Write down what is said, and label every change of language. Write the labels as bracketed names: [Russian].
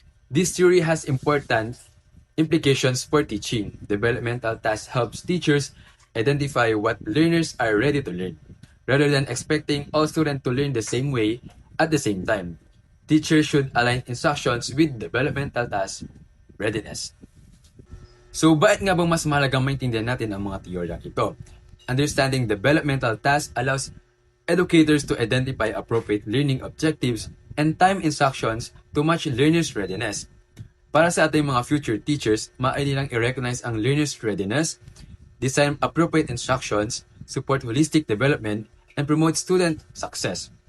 [English] This theory has important implications for teaching. Developmental tasks helps teachers identify what learners are ready to learn, rather than expecting all students to learn the same way at the same time. Teachers should align instructions with developmental task readiness. [Filipino] So, bakit nga bang mas mahalagang maintindihan natin ang mga teoryang ito? [English] Understanding developmental tasks allows educators to identify appropriate learning objectives and time instructions to match learners' readiness. [Filipino] Para sa ating mga [English] future teachers, [Filipino] maaari nilang [English] i-recognize ang learners' readiness, design appropriate instructions, support holistic development, and promote student success.